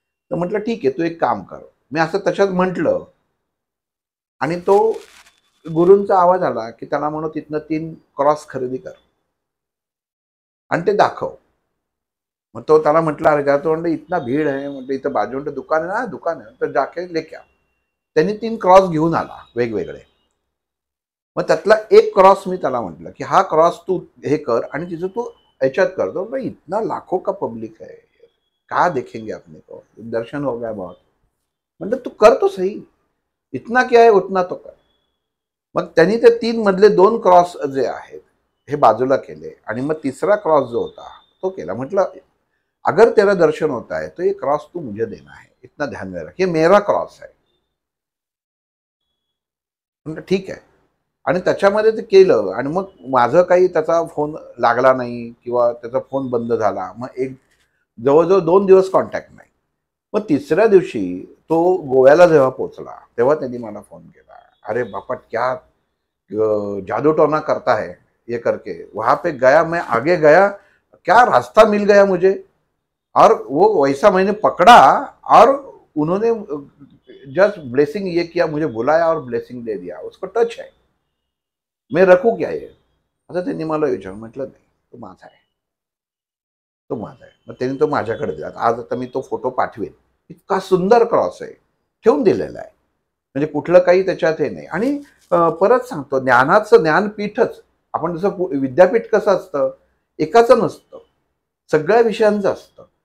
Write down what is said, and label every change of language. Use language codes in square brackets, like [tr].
[mr] तर म्हटलं ठीक आहे, तू एक काम कर. मी असं त्याच्यात म्हटलं आणि तो गुरूंचा आवाज आला की त्याला म्हणू तिथनं 3 क्रॉस खरेदी कर आणि ते दाखव. मग तो त्याला म्हटलं, अरे तो म्हणतो [hi] इतना भीड़ है, [mr] म्हणजे इथं बाजू दुकान आहे ना, दुकान आहे, तर [hi] जाके लेके आ. [mr] त्यांनी 3 क्रॉस घेऊन आला वेगवेगळे. मग त्यातला एक क्रॉस मी त्याला म्हटलं की हा क्रॉस तू हे कर आणि तिचं तू ह्याच्यात करतो. [hi] भाई इतना लाखों का पब्लिक है, कहा देखेंगे अपने को, दर्शन हो गया बहुत. [mr] म्हणलं तू कर तो सही, [hi] इतना क्या है उतना तो कर. [mr] मग त्यांनी ते 3 मधले 2 क्रॉस जे आहेत हे बाजूला केले आणि मग तिसरा क्रॉस जो होता तो केला. [hi] म्हटलं अगर तेरा दर्शन होता है तो ये क्रॉस तू मुझे देना है, इतना ध्यान में रख, ये मेरा क्रॉस है. [mr] म्हटलं ठीक आहे. आणि त्याच्यामध्ये ते केलं आणि मग माझं काही त्याचा फोन लागला नाही किंवा त्याचा फोन बंद झाला. मग एक जवळजवळ 2 दिवस कॉन्टॅक्ट नाही. मग तिसऱ्या दिवशी तो गोव्याला जेव्हा पोहोचला तेव्हा त्यांनी मला फोन केला, [hi] अरे बापट क्या जादू टोना करता है ये करके, वहां पे गया, मैं आगे गया, क्या रास्ता मिल गया मुझे, और वो वैसा मैंने पकड़ा और उन्होंने जस्ट ब्लेसिंग ये किया, मुझे बुलाया और ब्लेसिंग दे दिया. उसको टच है, मैं रखू क्या ये, [mr] असं त्यांनी मला विचारलं. म्हटलं नाही, तो माझा आहे, तो माझा आहे. मग त्यांनी तो माझ्याकडे दिला. आज आता मी तो फोटो पाठवेन. इतका सुंदर क्रॉस आहे, ठेवून दिलेला आहे, म्हणजे कुठलं काही त्याच्यात हे नाही. आणि परत सांगतो, ज्ञानाचं ज्ञानपीठच, आपण जसं विद्यापीठ कसं असतं, एकाचं नसतं, सगळ्या विषयांचं असतं.